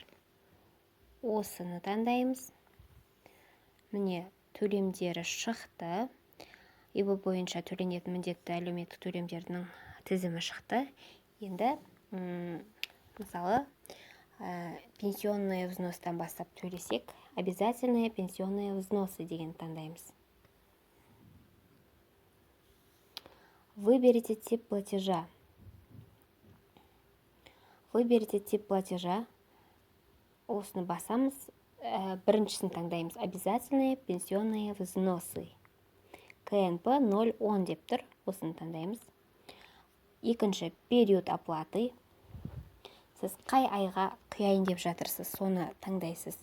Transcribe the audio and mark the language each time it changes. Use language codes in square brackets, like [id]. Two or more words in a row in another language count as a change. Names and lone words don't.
[kk] Осыны таңдаймыз. Міне төлемдері шықты. ИП бойынша төленетін міндетті әлеуметтік төлемдердің тізімі шықты. Енді мысалы [ru] пенсионные взностан [kk] бастап төлесек, [ru] обязательные пенсионные взносы [kk] деген таңдаймыз. [ru] Выберите тип платежа. Выберите тип платежа. [kk] Осыны басамыз. Біріншісін таңдаймыз. [ru] Обязательные пенсионные взносы. [kk] КНП 0,10 деп тұр. Осыны таңдаймыз. Екінші [ru] период оплаты. [kk] Сіз қай айға құяйын деп жатырсыз, соны таңдайсыз.